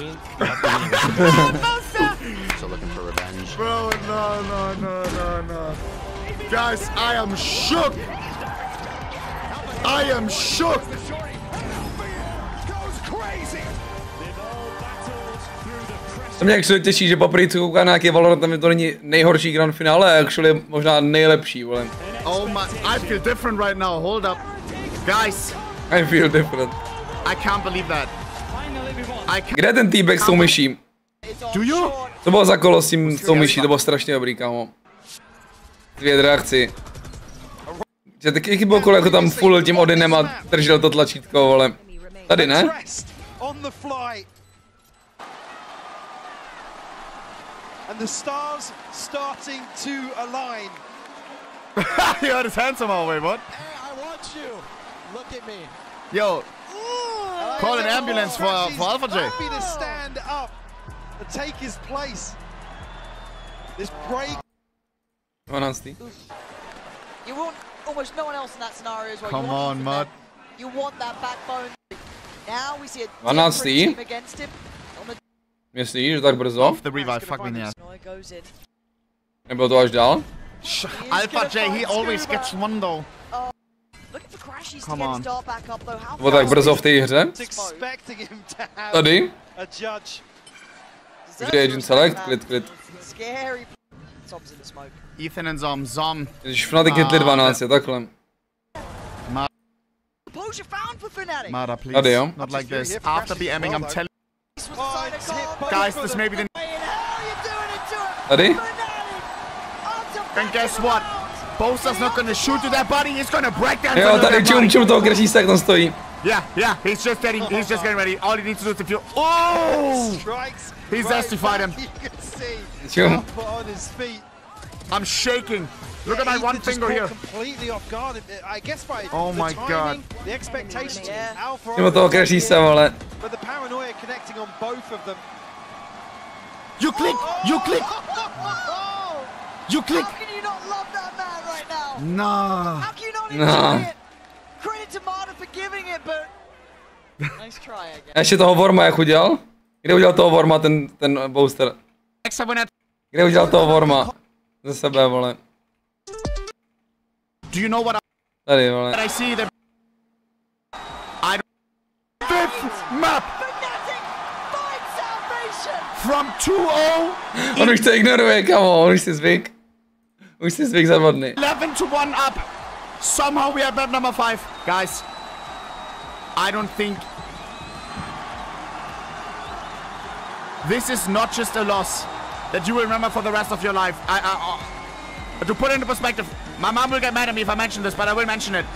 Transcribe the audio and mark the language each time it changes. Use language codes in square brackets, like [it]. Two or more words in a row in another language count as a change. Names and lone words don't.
[en] So looking for revenge. Bro, no. Guys, I am shook. I am shook. [cs] To mě actually těší, že poprvé co koukám na nějaký Valorant, tam to není nejhorší grand finále, actually možná nejlepší, vole. [en] Oh my, I feel different right now, hold up. Guys. I feel different. I can't believe that. [cs] Kde je ten týbek s tou myší? [en] Do you? [cs] To bylo za kolo s tou myší, to bylo strašně dobrý, kámo. Dvě reakci. Že taky chybilo kolo, jako tam full tím Odinem a držel to tlačítko, vole. Tady ne? [en] And the stars starting to align. He had his hands somehow, wait, what? I want you. Look at me. Yo. Call an ambulance for Alpha J. Happy to stand up and take his place. This break. 12. You want almost no one else in that scenario as well. Come on, Mud. You want that backbone. Now we see a 12. team against him. [cs] Myslíš, že tak brzo? [en] Off the revive, fuck me in the ass. [cs] Nebylo to až dál? [en] Alpha J, he always gets one though. Come on. [cs] Bylo tak brzo v té hře? Tady? Vždy [en] agent select, [cs] klid. [en] Ethan and z0m. [cs] Když Fnatic hitli 12, je takhle. [en] Mada, please. [cs] Tady jo? [en] Not like this. After BMing, I'm telling guys, this may be the... [cs] Tady? [en] And guess what? Boaster's not gonna shoot to that body, he's gonna break that. [cs] Jo, tady čum toho kresísta, jak tam stojí. [en] Yeah, he's just getting ready. All he needs to do is to feel... Oh! He's justified him. [cs] Čum. [en] I'm shaking. Look at my one finger here. Completely off guard. I guess by oh my god. The expectations. Alpha. [cs] Čum toho kresísta, vole. [en] But the paranoia connecting on both of them. You click. How can you not love that man right now? No. How can you not enjoy it? Credit to Mada for giving it, but nice try again. [cs] Ještě toho Worma jak udělal? Kde udělal toho Worma ten Boaster? Kde udělal toho Worma? Ze sebe, vole. [en] Do you know what [cs] tady, vole. [en] I see them? I don't... Fifth map! From 2-0! [cs] On už to ignoruje, kamo, on už si zvyk. Už si zvyk za 2 dny. [en] 11-1 up! Somehow we are map number 5. Guys, I don't think... This is not just a loss that you will remember for the rest of your life. To put it into perspective, my mom will get mad at me if I mention this, but I will mention it.